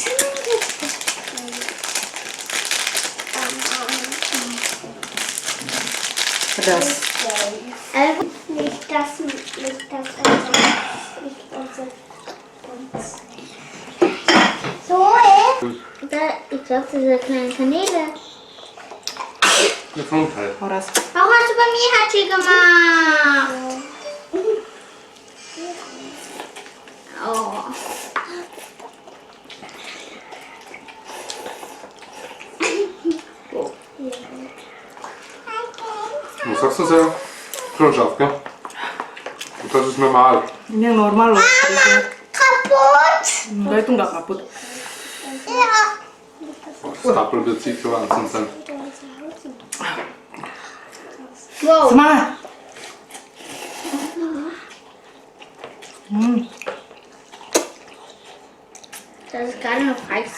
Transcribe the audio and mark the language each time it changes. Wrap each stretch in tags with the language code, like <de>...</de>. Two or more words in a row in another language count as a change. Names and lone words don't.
<id>Pedas.</id> <de>Nicht das so Ich glaube, diese kleinen Kanäle. Gesundheit. Horas. Warum hast du bei mir Hatschi gemacht? Oh. Was sagst du, Sarah? Schon scharf, gell? Und das ist normal.</de> <id>Ini yang normal loh.</id> <de>kaputt.</de> <id>Enggak, itu nggak kaput.</id> <de>Ja. Das Tappel wird sicher Wahnsinn sein. Wow.</de> <id>Semangat.</id> <de>Das ist gerade noch heiß.</de>